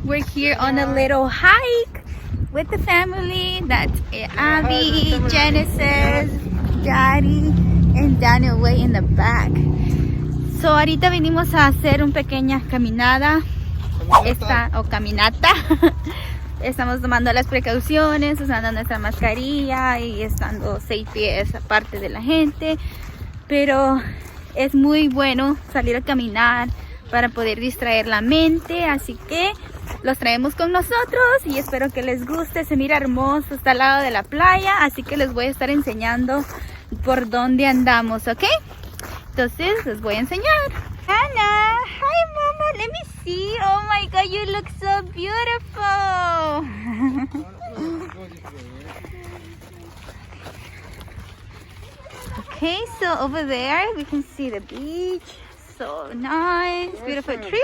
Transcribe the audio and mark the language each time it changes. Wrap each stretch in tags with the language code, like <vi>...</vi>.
<en>We're here on a little hike with the family. That's Abby, Genesis, Daddy, and Daniel way in the back.</en> <es>So ahorita venimos a hacer una pequeña caminata. Caminata. Estamos tomando las precauciones, usando nuestra mascarilla y estando 6 pies aparte de la gente. Pero es muy bueno salir a caminar para poder distraer la mente, así que los traemos con nosotros y espero que les guste. Se mira hermoso, está al lado de la playa, así que les voy a estar enseñando por dónde andamos, ¿ok? Entonces les voy a enseñar.</es> <en>Anna, hi mama, let me see. Oh my god, you look so beautiful. Okay, so over there we can see the beach. So nice, beautiful tree.</en>